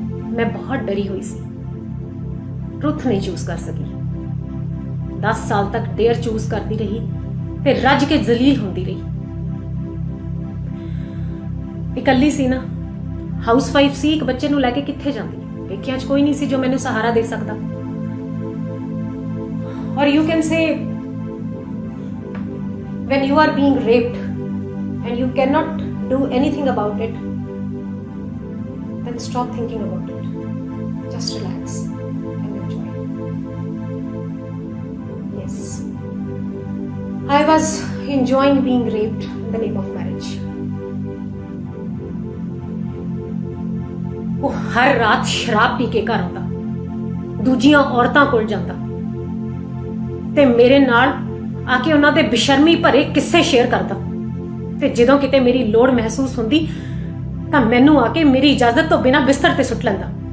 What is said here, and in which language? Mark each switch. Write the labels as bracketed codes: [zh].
[pa] ਮੈਂ ਬਹੁਤ ਡਰੀ ਹੋਈ ਸੀ, ਟਰੂਥ ਨਹੀਂ ਚੂਜ਼ ਕਰ ਸਕੀ। 10 ਸਾਲ ਤੱਕ ਡੇਅਰ ਚੂਜ਼ ਕਰਦੀ ਰਹੀ ਤੇ ਰੱਜ ਕੇ ਜ਼ਲੀਲ ਹੁੰਦੀ ਰਹੀ। ਇਕੱਲੀ ਸੀ ਨਾ, ਹਾਊਸ ਵਾਈਫ ਸੀ, ਇੱਕ ਬੱਚੇ ਨੂੰ ਲੈ ਕੇ ਕਿੱਥੇ ਜਾਂਦੀ। ਪੇਕਿਆਂ 'ਚ ਕੋਈ ਨਹੀਂ ਸੀ ਜੋ ਮੈਨੂੰ ਸਹਾਰਾ ਦੇ ਸਕਦਾ। [en] or you can say when you are being raped and you cannot do anything about it, then stop thinking about it. Just relax and enjoy. Yes, I was enjoying being raped in the name of marriage. [pa] ਉਹ ਹਰ ਰਾਤ ਸ਼ਰਾਬ ਪੀ ਕੇ ਘਰ ਆਉਂਦਾ, ਦੂਜੀਆਂ ਔਰਤਾਂ ਕੋਲ ਜਾਂਦਾ ਤੇ ਮੇਰੇ ਨਾਲ ਆ ਕੇ ਉਹਨਾਂ ਦੇ ਬੇਸ਼ਰਮੀ ਭਰੇ ਕਿੱਸੇ ਸ਼ੇਅਰ ਕਰਦਾ, ਤੇ ਜਦੋਂ ਕਿਤੇ ਮੇਰੀ ਲੋੜ ਮਹਿਸੂਸ ਹੁੰਦੀ ਤਾਂ ਮੈਨੂੰ ਆ ਕੇ ਮੇਰੀ ਇਜਾਜ਼ਤ ਤੋਂ ਬਿਨਾਂ ਬਿਸਤਰ ਤੇ ਸੁੱਟ ਲੈਂਦਾ।